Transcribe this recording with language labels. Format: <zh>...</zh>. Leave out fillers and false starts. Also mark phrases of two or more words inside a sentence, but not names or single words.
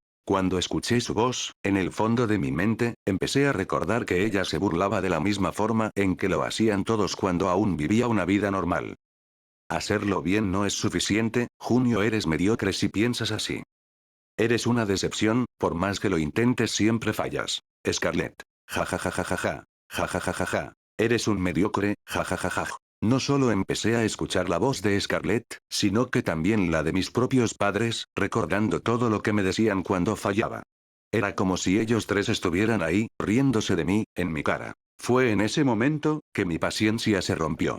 <es>Cuando escuché su voz, en el fondo de mi mente, empecé a recordar que ella se burlaba de la misma forma en que lo hacían todos cuando aún vivía una vida normal. Hacerlo bien no es suficiente, Junio, eres mediocre si piensas así. Eres una decepción, por más que lo intentes siempre fallas. Scarlett. Ja ja ja ja ja ja. Ja ja ja ja ja. Eres un mediocre, ja ja ja ja. No solo empecé a escuchar la voz de Scarlett, sino que también la de mis propios padres, recordando todo lo que me decían cuando fallaba. Era como si ellos tres estuvieran ahí, riéndose de mí, en mi cara. Fue en ese momento, que mi paciencia se rompió.</es>